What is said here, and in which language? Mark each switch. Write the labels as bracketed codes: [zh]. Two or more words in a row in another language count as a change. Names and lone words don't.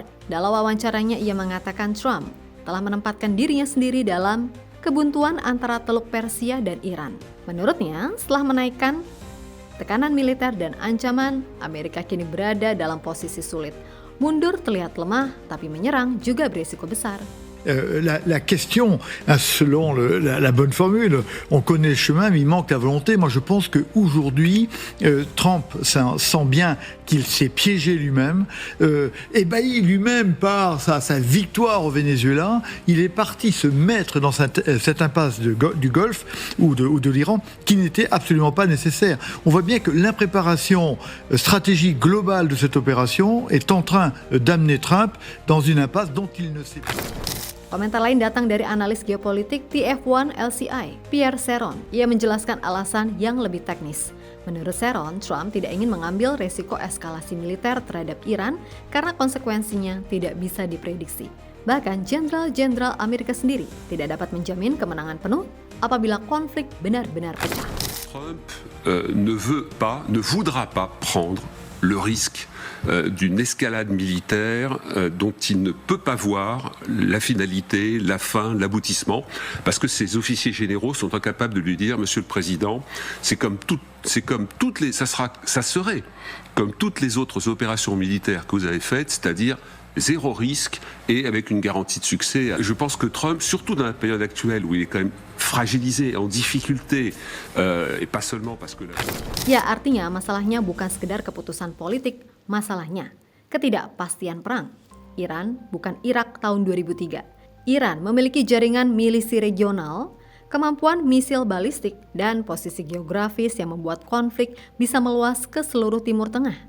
[id] Dalam wawancaranya ia mengatakan Trump telah menempatkan dirinya sendiri dalam kebuntuan antara Teluk Persia dan Iran. Menurutnya, setelah menaikkan tekanan militer dan ancaman, Amerika kini berada dalam posisi sulit. Mundur terlihat lemah, tapi menyerang juga berisiko besar. [fr] La question, selon la bonne formule, on connaît le chemin, mais il manque la volonté. Moi, je pense qu'aujourd'hui, Trump sent bien qu'il s'est piégé lui-même, ébahi lui-même par sa victoire au Venezuela. Il est parti se mettre dans cette impasse du Golfe ou de l'Iran qui n'était absolument pas nécessaire. On voit bien que l'impréparation stratégique globale de cette opération est en train d'amener Trump dans une impasse dont il ne sait pas. [id] Komentar lain datang dari analis geopolitik TF1 LCI, Pierre Serron. Ia menjelaskan alasan yang lebih teknis. Menurut Serron, Trump tidak ingin mengambil resiko eskalasi militer terhadap Iran karena konsekuensinya tidak bisa diprediksi. Bahkan jenderal-jenderal Amerika sendiri tidak dapat menjamin kemenangan penuh apabila konflik benar-benar pecah. [fr] Trump ne voudra pas prendre le risque d'une escalade militaire dont il ne peut pas voir la finalité, la fin, l'aboutissement, parce que ses officiers généraux sont incapables de lui dire, Monsieur le Président, ça serait comme toutes les autres opérations militaires que vous avez faites, c'est-à-dire zéro risque et avec une garantie de succès. Je pense que Trump, surtout dans la période actuelle où il est quand même fragilisé, en difficulté, et pas seulement parce que... [id] Ya, artinya masalahnya bukan sekedar keputusan politik, masalahnya ketidakpastian perang. Iran bukan Irak tahun 2003. Iran memiliki jaringan milisi regional, kemampuan misil balistik, dan posisi geografis yang membuat konflik bisa meluas ke seluruh Timur Tengah.